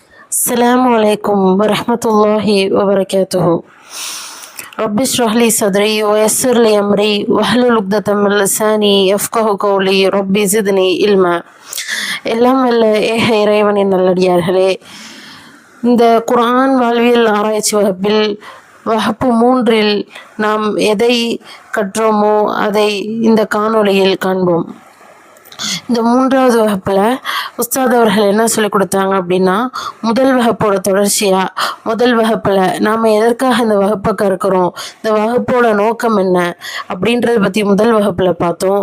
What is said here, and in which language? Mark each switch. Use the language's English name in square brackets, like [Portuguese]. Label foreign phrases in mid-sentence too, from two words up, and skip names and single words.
[Arabic] السلام عليكم ورحمة الله وبركاته. رب اشرح لي صدري ويسر لي أمري واحلل عقدة من لساني يفقهوا قولي ربي زدني علما. [Tamil] எல்லாம் வல்ல ஏக இறைவனின் நல்லடியார்களே, இந்த குர்ஆன் வாழ்வியல் ஆராய்ச்சி வகுப்பில் வகுப்பு 3 நாம் எதை கற்றோமோ அதை இந்த காணொளியில் காண்போம். இந்த 3வது வகுப்பில் உஸ்தாத் அவர்கள் என்ன சொல்லிக் கொடுத்தாங்க அப்படின்னா, முதல் வகுப்போட தொடர்ச்சியாக முதல் வகுப்பில் நாம் எதற்காக இந்த வகுப்பை கற்கிறோம், இந்த வகுப்போட நோக்கம் என்ன அப்படின்றத பற்றி முதல் வகுப்பில் பார்த்தோம்.